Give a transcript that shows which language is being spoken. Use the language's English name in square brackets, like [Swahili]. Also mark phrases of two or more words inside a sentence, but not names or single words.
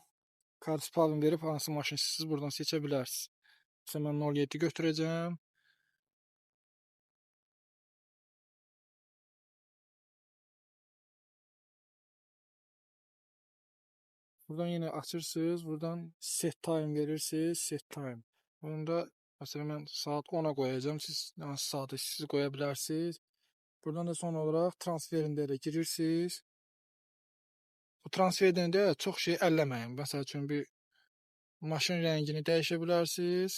[Azerbaijani] Kartı verib hansı maşın istəyirsiniz buradan seçə bilərsiniz. Mesela mən 07 götürəcəm. Buradan yine açırsınız. Buradan [English] set time [Azerbaijani] verirsiniz. [English] Set time. [Azerbaijani] Bunu da mesela mən saat 10'a koyacağım. Siz hansı saatı siz koya bilərsiniz. Buradan da [Turkish] son olarak [Azerbaijani] transferində də girirsiniz. Bu transferdən də çox şey əlləməyin. Məsəl üçün bir maşın rəngini dəyişə bilərsiniz.